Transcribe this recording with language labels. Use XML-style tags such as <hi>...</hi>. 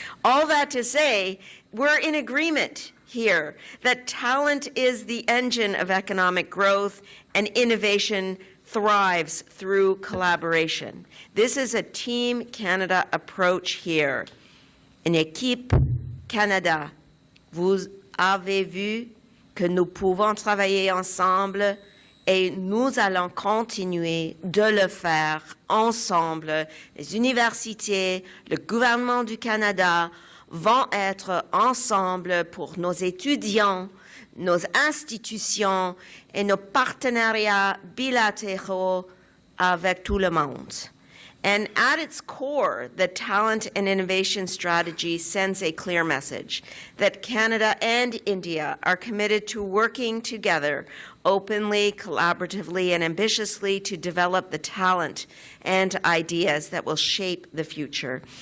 <en>All that to say, we're in agreement here that talent is the engine of economic growth, and innovation thrives through collaboration. This is a Team Canada approach here.</en> <fr>Une équipe Canada. Vous avez vu que nous pouvons travailler ensemble et nous allons continuer de le faire ensemble. Les universités, le gouvernement du Canada vont être ensemble pour nos étudiants, nos institutions et nos partenariats bilatéraux avec tout le monde.</fr> <en>And at its core, the talent and innovation strategy sends a clear message that Canada and India are committed to working together openly, collaboratively, and ambitiously to develop the talent and ideas that will shape the future.</en>